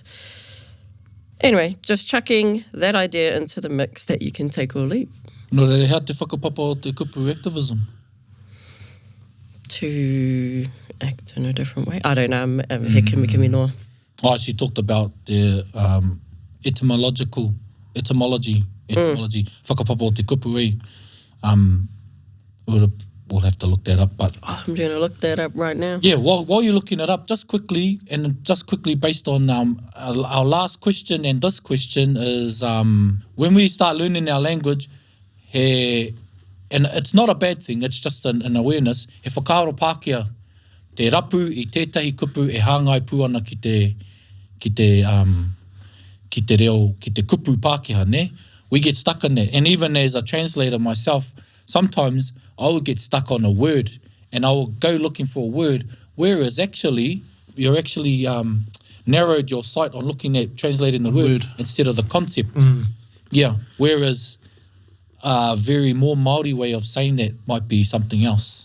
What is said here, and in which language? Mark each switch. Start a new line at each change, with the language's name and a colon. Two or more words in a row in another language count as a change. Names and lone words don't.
English: Anyway, just chucking that idea into the mix that you can take or leave.
Māori: No rere, how te whakapapa o te kupu activism?
English: To act in a different way. I don't know.
Māori: He kimi noa.
English: She talked about the etymology.
Māori: Whakapapa o te kupu e.
English: We'll have to look that up. But I'm going to look that up right now. yeah, while you're looking it up, just quickly based on our last question and this question is when we start learning our language, and it's not a bad thing, it's just an awareness,
Māori: he whakaaro Pākehā, te rapu I tētahi kupu e hāngai pū ana ki te reo, ki te kupu Pākehā, ne?
English: We get stuck in that. And even as a translator myself, sometimes I would get stuck on a word and I will go looking for a word, whereas actually, you're actually narrowed your sight on looking at translating the word instead of the concept. Yeah, whereas a very more Māori way of saying that might be something else.